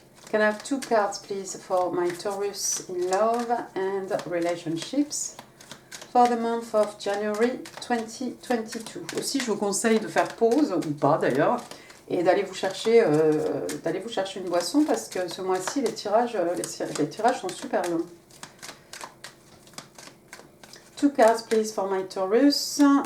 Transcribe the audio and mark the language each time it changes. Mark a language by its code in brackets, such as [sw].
[en] Can I have 2 cards please for my Taurus in love and relationships for the month of January 2022. [fr] Aussi, je vous conseille de faire pause, ou pas d'ailleurs, et d'aller vous chercher une boisson parce que ce mois-ci, les tirages sont super longs. [en] 2 cards please for my Taurus.